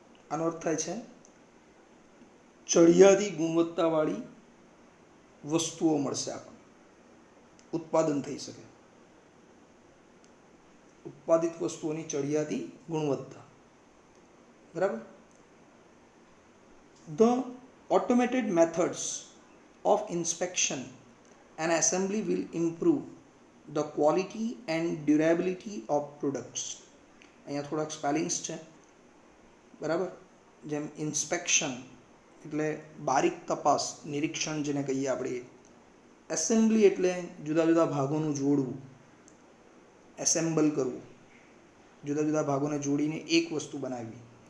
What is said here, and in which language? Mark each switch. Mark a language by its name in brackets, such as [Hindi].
[Gujarati] આનો અર્થ થાય છે ચડિયાતી ગુણવત્તાવાળી વસ્તુઓ મળશે આપણને, ઉત્પાદન થઈ શકે. ઉત્પાદિત વસ્તુઓની ચડિયાતી ગુણવત્તા, બરાબર. [English] The automated methods of inspection and assembly will improve the quality and durability of products. [Gujarati] અહીંયા થોડાક સ્પેલિંગ્સ છે, બરાબર. જેમ ઇન્સ્પેક્શન એટલે બારીક તપાસ, નિરીક્ષણ જેને કહીએ આપણે. એસેમ્બલી એટલે જુદા જુદા ભાગોનું જોડવું, એસેમ્બલ કરવું, જુદા જુદા ભાગોને જોડીને એક વસ્તુ બનાવવી.